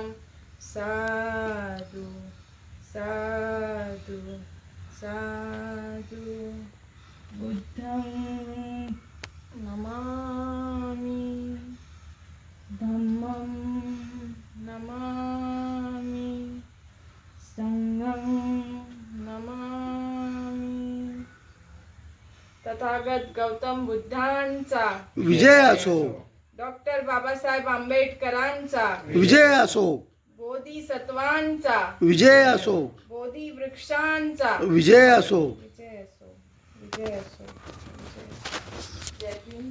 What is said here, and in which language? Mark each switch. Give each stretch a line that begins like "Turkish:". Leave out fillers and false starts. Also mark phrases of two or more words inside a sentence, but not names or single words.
Pali: साधु साधु साधु बुद्धं नमामि धम्मं नमामि संघं नमामि।
Marathi: तथागत गौतम बुद्धांचा विजय असो। डॉक्टर बाबासाहेब आंबेडकरांचा विजय असो। बोधिसत्वांचा विजय असो। बोधी वृक्षांचा विजय असो। विजय असो। विजय असो। जय भीम।